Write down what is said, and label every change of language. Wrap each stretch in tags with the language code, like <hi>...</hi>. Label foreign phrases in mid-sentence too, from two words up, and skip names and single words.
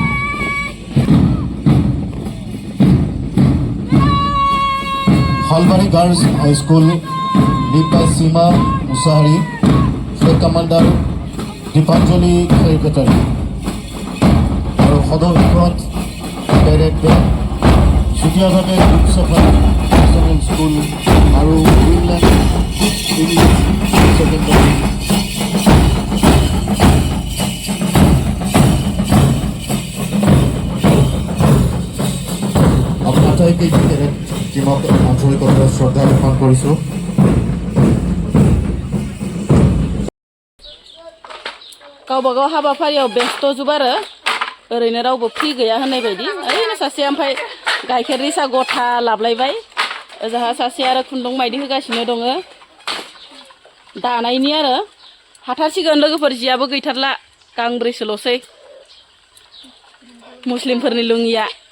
<en>Salbari Girls High School led by Sima Musahari, Flag Commander Dipanjali Khairkatari, Aru Khodor Hikmat Cadet Band, Shutiagate Safari National School, Aru Greenland English Secondary.</en> <as>আটাইকে ক্যাডেট টিমক আন্তরিকতাৰ শ্ৰদ্ধা জ্ঞাপন কৰিছোঁ।</as> <brx>गावबागाव हाबाफारियाव बेस्थ' जुब आरो ओरैनो रावबो फ्रि गैया होननाय बायदि ओरैनो सासे ओमफ्राय गाइखेरनि सा गथा लाबलायबाय ओजाहा सासे आरो खुन्दुं माइदि होगासिनो दङ दानायनि आरो हाथारसिगोन लोगोफोर जियाबो गैथारला गांब्रैसोल'सै मुस्लिमफोरनि लुङिया</brx>